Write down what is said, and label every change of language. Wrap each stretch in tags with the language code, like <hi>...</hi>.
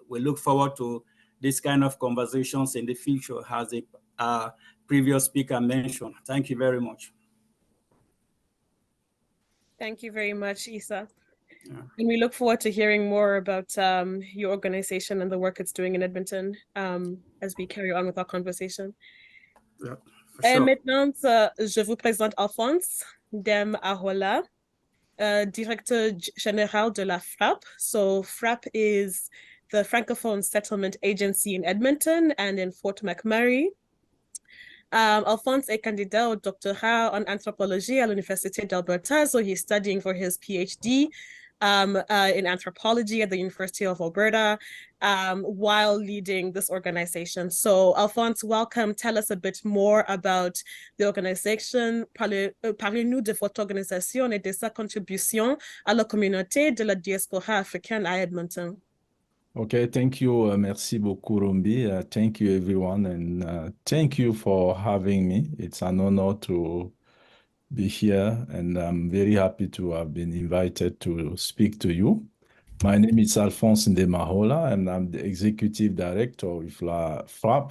<en>We look forward to this kind of conversations in the future, as a previous speaker mentioned. Thank you very much. Thank you very much, Isa. Yeah. And we look forward to hearing more about your organization and the work it's doing in Edmonton as we carry on with our conversation. Yeah,</en> <fr>et maintenant, je vous présente Alphonse Dem Ahola, directeur général de la FRAP.</fr> <en>So FRAP is the Francophone Settlement Agency in Edmonton and in Fort McMurray.</en> <fr>Alphonse est candidat au doctorat en anthropologie à l'Université d'Alberta,</fr> <en>so he's studying for his PhD in anthropology at the University of Alberta while leading this organization. So Alphonse, welcome. Tell us a bit more about the organization.</en> <fr>Parlez-nous de votre organisation et de sa contribution à la communauté de la diaspora africaine à Edmonton.</fr> <en>Okay, thank you.</en> <fr>Merci beaucoup,</fr> <en>Rumbi. Thank you, everyone. And thank you for having me. It's an honor to be here. And I'm very happy to have been invited to speak to you. My name is Alphonse Ndemahola, and I'm the executive director of FRAP.</en>